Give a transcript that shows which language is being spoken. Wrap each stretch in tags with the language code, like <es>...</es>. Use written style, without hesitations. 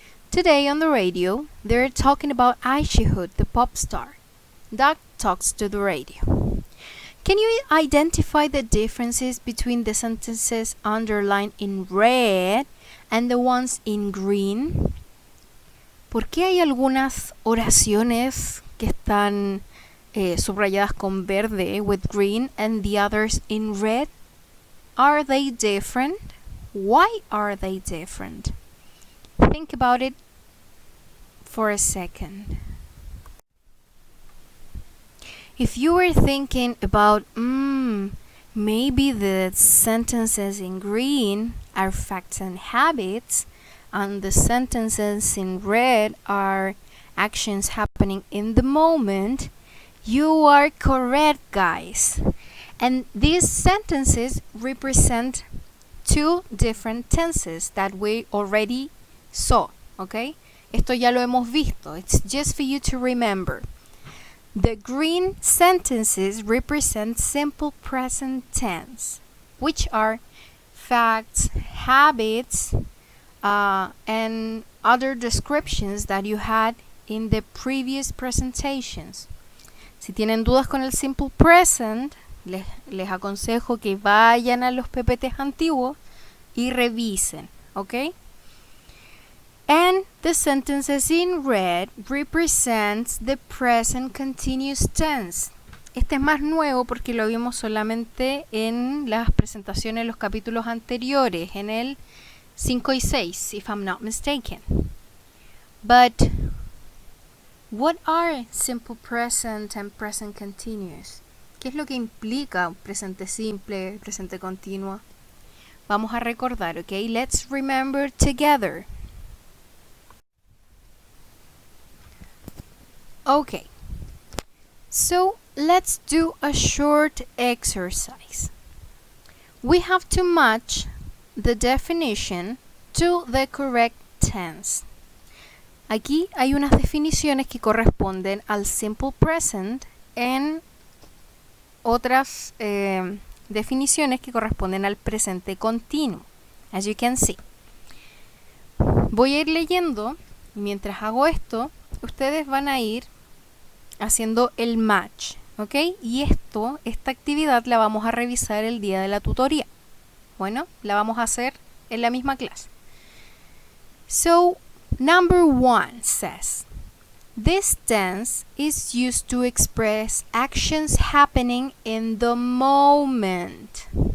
<en>Today on the radio, they're talking about Aisha Hood, the pop star. Dad talks to the radio. Can you identify the differences between the sentences underlined in red and the ones in green?</en> <es>¿Por qué hay algunas oraciones que están subrayadas con verde</es> <en>with green and the others in red? Are they different? Why are they different? Think about it for a second. If you were thinking about, maybe the sentences in green are facts and habits, and the sentences in red are actions happening in the moment, you are correct, guys. And these sentences represent two different tenses that we already saw, okay?</en> <es>Esto ya lo hemos visto.</es> <en>It's just for you to remember. The green sentences represent simple present tense, which are facts, habits, and other descriptions that you had in the previous presentations.</en> <es>Si tienen dudas con el simple present, les aconsejo que vayan a los PPTs antiguos y revisen, ¿ok?</es> <en>And the sentences in red represents the present continuous tense.</en> <es>Este es más nuevo porque lo vimos solamente en las presentaciones de los capítulos anteriores, en el 5 y 6,</es> <en>if I'm not mistaken. But what are simple present and present continuous?</en> <es>¿Qué es lo que implica presente simple, presente continuo? Vamos a recordar, ¿ok?</es> <en>Let's remember together. Okay, so let's do a short exercise. We have to match the definition to the correct tense.</en> <es>Aquí hay unas definiciones que corresponden al simple present en otras definiciones que corresponden al presente continuo, as you can see. Voy a ir leyendo y mientras hago esto, ustedes van a ir haciendo el match, ¿ok? Y esta actividad la vamos a revisar el día de la tutoría. Bueno, la vamos a hacer en la misma clase.</es> <en>So, number 1 says, this tense is used to express actions happening in the moment.</en>